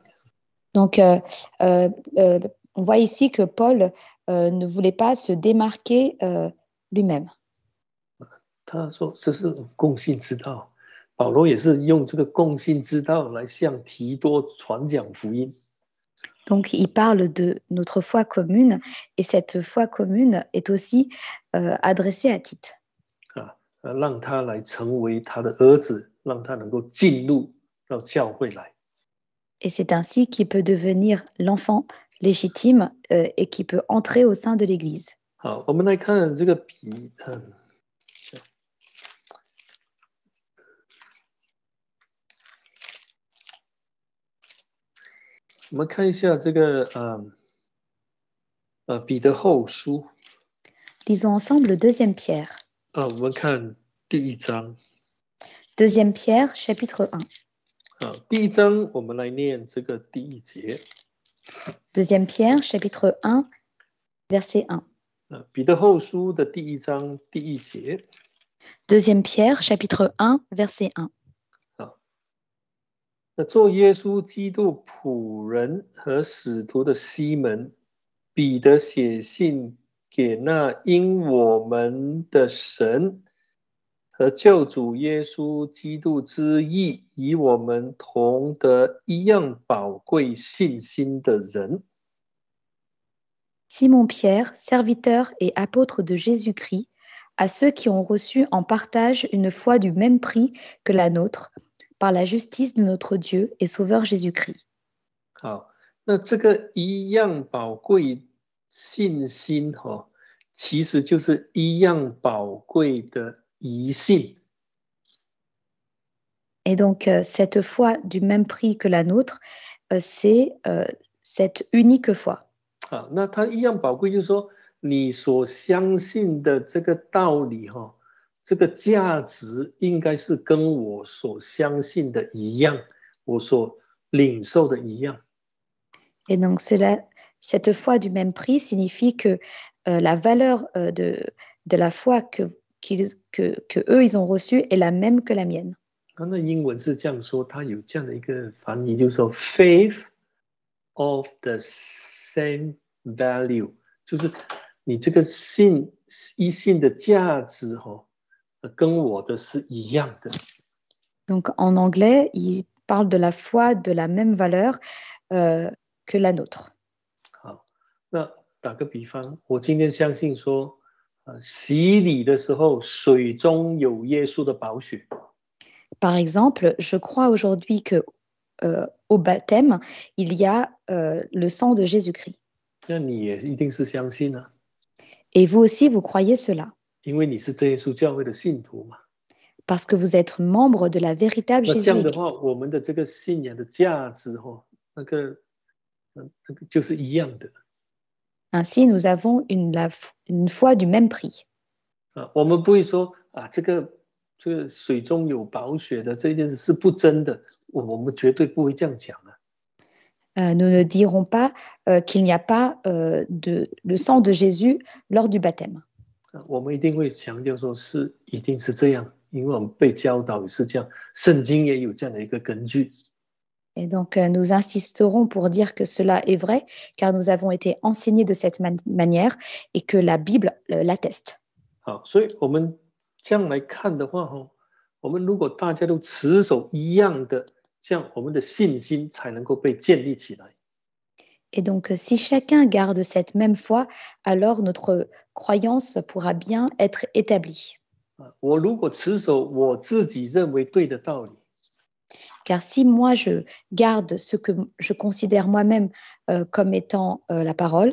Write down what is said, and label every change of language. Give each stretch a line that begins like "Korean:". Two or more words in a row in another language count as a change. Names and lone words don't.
French: Donc, on voit ici que Paul ne voulait pas se démarquer lui-même.
Chinese: 他说这是共信之道，保罗也是用这个共信之道来向提多传讲福音。
French: Donc, il parle de notre foi commune et cette foi commune est aussi adressée à Tite.
Chinese: 让他来成为他的儿子，让他能够进入到教会来。
French: Et c'est ainsi qu'il peut devenir l'enfant légitime et qui peut entrer au sein de l'Église.
Chinese: 好，我们来看这个我们看一下这个彼得后书。
French: Lisons ensemble le deuxième Pierre.
Chinese: 我们看第一章。
French: Deuxième Pierre, chapitre 1.
Chinese: 第一章我们来念这个第一节。
French: Deuxième Pierre, chapitre 1, verset 1.
Chinese: 彼得后书的第一章第一节。
French: Deuxième Pierre, chapitre 1, verset 1.
Chinese: 那做耶稣基督仆人和使徒的西门，彼得写信给那因我们的神和救主耶稣基督之义与我们同得一样宝贵信心的人。
French: Simon Pierre, serviteur et apôtre de Jésus-Christ, à ceux qui ont reçu en partage une foi du même prix que la nôtre, par la justice de notre Dieu et Sauveur Jésus-Christ.
Chinese: 好，那这个一样宝贵信心其实就是一样宝贵的疑信。
French: Et donc, cette foi du même prix que la nôtre, c'est cette unique foi.
Chinese: 好，那它一样宝贵，就是说你所相信的这个道理这个价值应该是跟我所相信的一样，我所领受的一样。
French: Et donc, cette foi du même prix signifie que la valeur de la foi que eux, ils ont reçue est la même que la mienne.
Chinese: 那英文是这样说，它有这样的一个翻译，就是说
English: faith of the same value，
Chinese: 就是你这个信的价值跟我的是一样的。
French: Donc, en anglais, il parle de la foi de la même valeur que la nôtre.
Chinese: 好，那打个比方，我今天相信说，洗礼的时候水中有耶稣的宝血。
French: Par exemple, je crois aujourd'hui que au baptême, il y a le sang de Jésus-Christ.
Chinese: 那你也一定是相信啊。
French: Et vous aussi, vous croyez cela.
Chinese: 因为你是真耶稣教会的信徒嘛。
French: Parce que vous êtes membre de la véritable Jésus-Église.
Chinese: 这样的话，我们的这个信仰的价值那个就是一样的。
French: Ainsi, nous avons une foi du même prix.
Chinese: 我们不会说这个水中有宝血的这件事是不真的，我们绝对不会这样讲啊。
French: Nous ne dirons pas qu'il n'y a pas le sang de Jésus lors du baptême.
Chinese: 我们一定会强调说是一定是这样，因为我们被教导也是这样，圣经也有这样的一个根据。
French: Et donc, nous insisterons pour dire que cela est vrai, car nous avons été enseignés de cette manière et que la Bible l'atteste.
Chinese: 好，所以我们这样来看的话我们如果大家都持守一样的，这样我们的信心才能够被建立起来。
French: Et donc, si chacun garde cette même foi, alors notre croyance pourra bien être établie.
Chinese: 我如果持守我自己认为对的道理，
French: Car si moi je garde ce que je considère moi-même comme étant la parole